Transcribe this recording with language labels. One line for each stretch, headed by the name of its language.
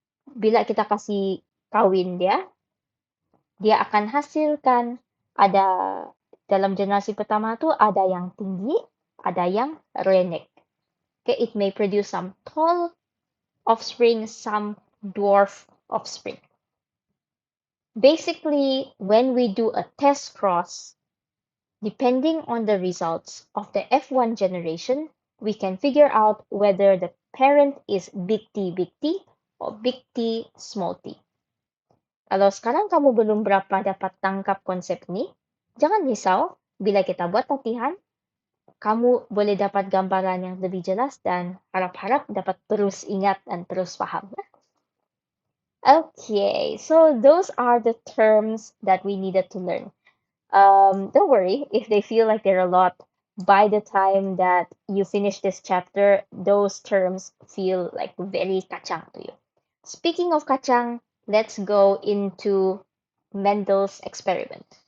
Malay: Bila kita kasih kawin dia akan hasilkan ada dalam generasi pertama tu ada yang tinggi, ada yang renek.
English: Okay, it may produce some tall offspring, some dwarf offspring. Basically, when we do a test cross, Depending on the results of the F1 generation, we can figure out whether the parent is big T or big T small t.
Malay: Kalau sekarang kamu belum berapa dapat tangkap konsep ini, jangan risau, bila kita buat latihan, kamu boleh dapat gambaran yang lebih jelas dan harap-harap dapat terus ingat dan terus paham.
English: Okay, so those are the terms that we needed to learn. Don't worry if they feel like they're a lot. By the time that you finish this chapter, those terms feel like very kacang to you. Speaking of kacang, let's go into Mendel's experiment.